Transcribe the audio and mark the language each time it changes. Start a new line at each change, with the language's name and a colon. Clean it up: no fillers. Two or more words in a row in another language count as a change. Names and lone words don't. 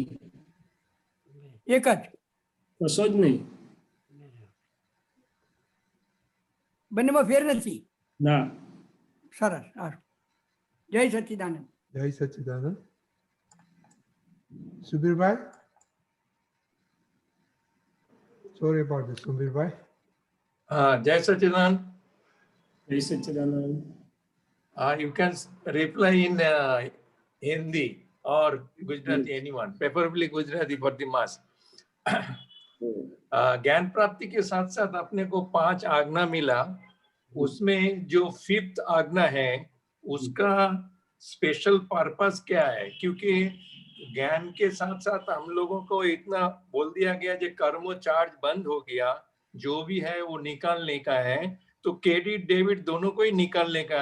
Gujarati: એક જ, કશો જ નહીં. બંનેમાં ફેર નથી. ના, સરસ, સારું. જય સચ્ચિદાનંદ. જય સચ્ચિદાનંદ. સુબીરભાઈ,
English: sorry about this,
Gujarati: સુબીરભાઈ. જય સચ્ચિદાનંદ. જય સચ્ચિદાનંદ.
English: You can reply in Hindi or Gujarati, anyone, preferably Gujarati for the mass.
Hindi: ज्ञान प्राप्ति के साथ साथ अपने को 5 आज्ञा मिला, उसमें जो 5th आज्ञा है उसका
English: special purpose
Hindi: क्या है? क्योंकि ज्ञान के साथ साथ हम लोगों को इतना बोल दिया गया जो कर्मो चार्ज बंद हो गया, जो भी है वो निकालने का है, तो
English: credit debit
Hindi: दोनों को ही निकालने का।